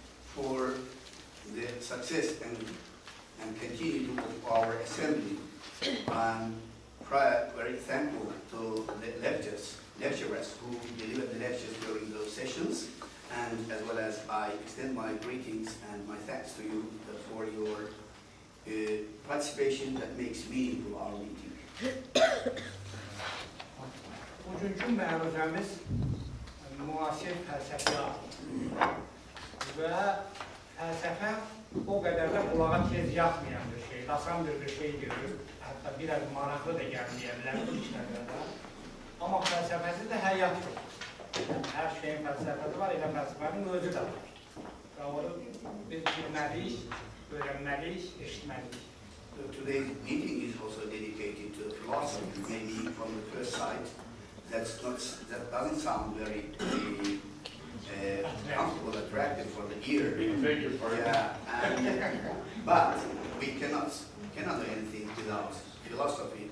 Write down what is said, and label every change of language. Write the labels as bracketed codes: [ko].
[en] For the success and continuity of our assembly, I'm very thankful to the lecturers who delivered the lectures during those sessions, and as well as I extend my greetings and my thanks to you for your participation that makes meaningful our meeting. [az] Bugünkü məruzəmiz müasir fəlsəfə və fəlsəfə o qədər də qulağa tez yatmayan bir şey, asan bir şeydir. Hətta biraz maraqlı da gəlməyənlər bu işlərdə. Amma fəlsəfəsi də həyatdır. Hər şeyin fəlsəfəsi var, elə fəlsəfənin özü də var. Və onu biz bilməliyik, öyrənməliyik, eşitməliyik. [en] Today's meeting is also dedicated to philosophy, maybe from the first sight. That doesn't sound very comfortable, attractive for the ear. Yeah, but we cannot do anything without philosophy.